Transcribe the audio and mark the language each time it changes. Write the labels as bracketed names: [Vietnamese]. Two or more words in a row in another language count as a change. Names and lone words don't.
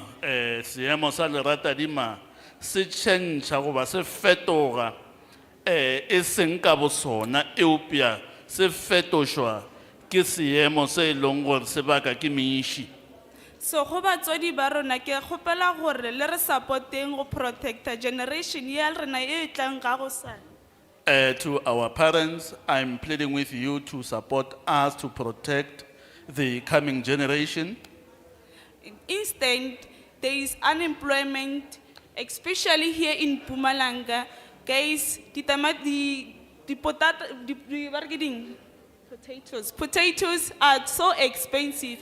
[Northern Sotho] Seemo sa leratadima se tšhentšha goba se fetoga e seng ka bosona eupša se fetošwa ke seemo se e leng gore se baka ke meiši. So go batswadi ba rona ke kgopela gore le re supporteng go protecta generation ya rena e tlang ka go sala. [English] To our parents, I'm pleading with you to support us to protect the coming generation. Instead, there is unemployment, especially here in Mpumalanga. Guys, potatoes are so expensive.